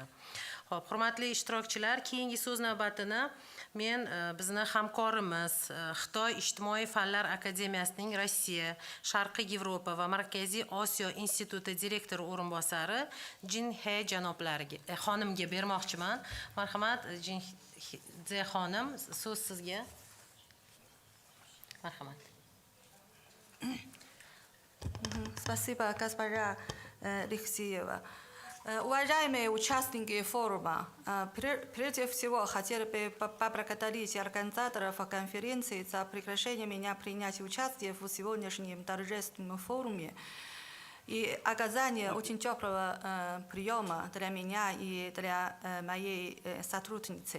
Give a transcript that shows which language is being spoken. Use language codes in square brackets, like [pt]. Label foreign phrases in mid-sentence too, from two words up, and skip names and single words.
[uz] Xo'p, hurmatli ishtirokchilar, keyingi so'z navbatini men bizni hamkorimiz Xitoy ijtimoiy fanlar akademiyasining Rossiya, Sharqiy Yevropa va Markaziy Osiyo instituti direktori o'rinbosari Jin He janoblariga xonimga bermoqchiman. Marhamat, Jin He xonim, so'z sizga. Marhamat. [ru] Спасибо, госпожа Алексеева. Уважаемые участники форума, прежде всего хотела бы поблагодарить организаторов конференции за приглашение меня принять участие в сегодняшнем торжественном форуме и оказание очень теплого приема для меня и для моей сотрудницы.